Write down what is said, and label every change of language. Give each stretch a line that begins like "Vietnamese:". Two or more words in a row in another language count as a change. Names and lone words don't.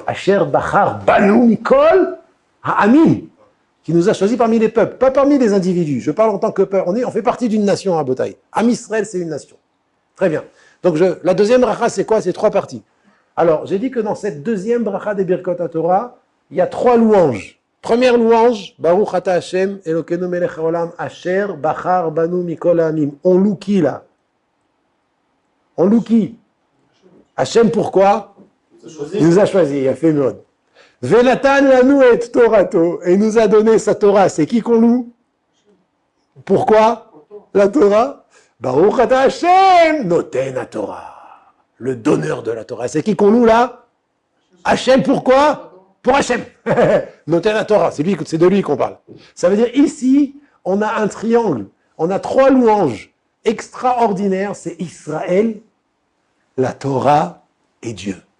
Hebrew: אשר בחר בנו מכל העמים,
French: qui nous a choisi parmi les peuples, pas parmi les individus. Je parle en tant que peuple. On fait partie d'une nation à Botaï.
Hebrew: עם ישראל,
French: c'est une nation. Très bien. Donc la deuxième bracha, c'est quoi? C'est 3 parties. Alors, j'ai dit que dans cette deuxième bracha des
Hebrew: ברכות התורה,
French: il y a 3 louanges. Première louange,
Hebrew: ברוך אתה ה׳, אלוהינו מלך העולם, אשר בחר בנו מכל העמים.
French: On loue qui là? On loue qui? Hachem, pourquoi? Il nous a choisi, il a fait Mode.
Hebrew: ונתן לנו את תורתו,
French: et il nous a donné sa Torah. C'est qui qu'on loue? Pourquoi la Torah?
Hebrew: ברוך אתה ה׳, נותן תורה.
French: Le donneur de la Torah. C'est qui qu'on loue là? Hachem, pourquoi? Pour Hachem.
Hebrew: נותן תורה,
French: c'est de lui qu'on parle. Ça veut dire ici, on a un triangle, on a 3 louanges extraordinaires, c'est Israël, la Torah et Dieu.